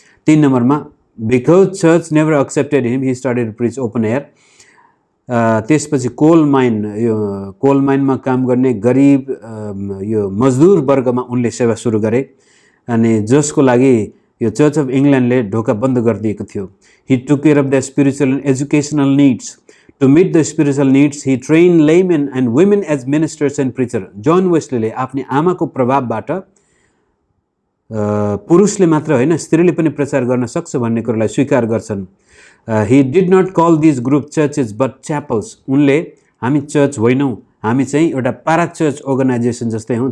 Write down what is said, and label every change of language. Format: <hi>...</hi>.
<ne>3 नम्बरमा</ne> <en>Because church never accepted him he started to preach open air.</en> <ne>त्यसपछि कोल माइनमा काम गर्ने गरिब यो मजदुर वर्गमा उनले सेवा सुरु गरे अनि जसको लागि यो चर्च अफ इङ्ल्यान्डले ढोका बन्द गरिदिएको थियो.</ne> <en>He took care of the spiritual and educational needs. To meet the spiritual needs he train laymen and women as ministers and preacher.</en> <ne>John वेस्लीले आफ्नो आमाको प्रभावबाट पुरुषले मात्र होइन स्त्रीले पनि प्रचार गर्न सक्छ भन्ने कुरोलाई स्वीकार गर्छन्.</ne> <en>He did not call this group churches but chapels.</en> <ne>उनले हामी चर्च होइनौँ, हामी चाहिँ एउटा पारा चर्च अर्गनाइजेसन जस्तै हौँ.</ne>